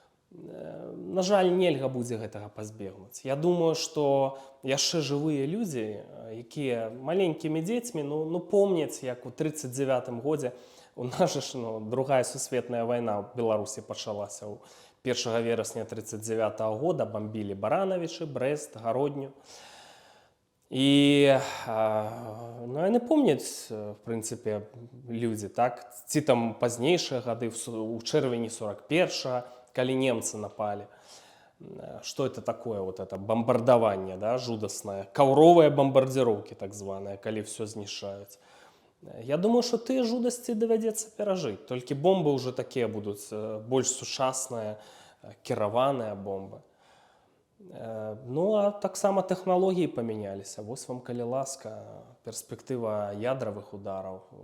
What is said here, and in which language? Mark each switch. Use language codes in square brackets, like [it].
[be] На жаль, нельга будзе гэтага пазбегнуць. Я думаю, што яшчэ жывыя людзі, якія маленькімі дзецьмі, помняць, як у 1939 годзе у нас ж другая сусветная вайна ў Беларусі пачалася ў 1 верасня 1939 года, бомбілі Баранавічы, Брэст, Гародню. І яны помняць, в прынцыпе, людзі, так? Ці там пазнейшыя гады, у чэрвені 41-го, калі немцы напали. [ru] Что это такое, вот это бомбардование, да, жудасное, ковровые бомбардировки, так званые, [be] калі все знішаюць. Я думаю, что тыя жудасці давядзецца перажыць, толькі бомбы уже такія будуць больш сучасныя, кіраваныя бомбы. А таксама тэхналогіі памяняліся. Вось вам, калі ласка, перспектыва ядравых удараў.